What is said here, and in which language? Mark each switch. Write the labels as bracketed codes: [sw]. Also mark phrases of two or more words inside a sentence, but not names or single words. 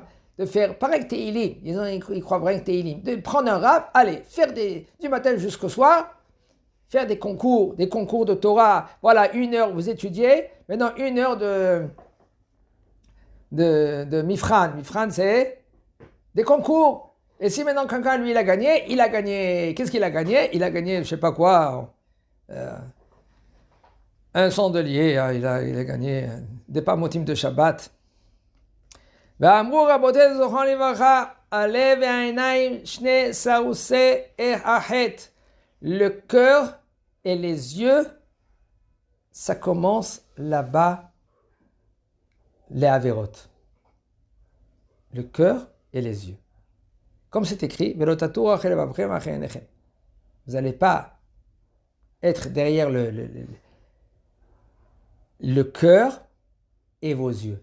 [fr] De faire, pareil que Teilim, ils croient vraiment que Teilim, de prendre un rab, allez, faire du matin jusqu'au soir, faire des concours de Torah, voilà, 1 heure vous étudiez, maintenant 1 heure de Mifran, c'est des concours, Et si maintenant quelqu'un, lui, il a gagné, qu'est-ce qu'il a gagné? Il a gagné, je sais pas quoi, un chandelier, hein, il a gagné des pamotim de Shabbat. [he] ואמרו רבותינו זכרונם לברכה, הלב והעיניים שני סרוסי החטא. [fr] Le cœur et les yeux, ça commence là-bas, les averot. Le cœur et les yeux. Comme c'est écrit, vous n'allez pas être derrière le cœur et vos yeux.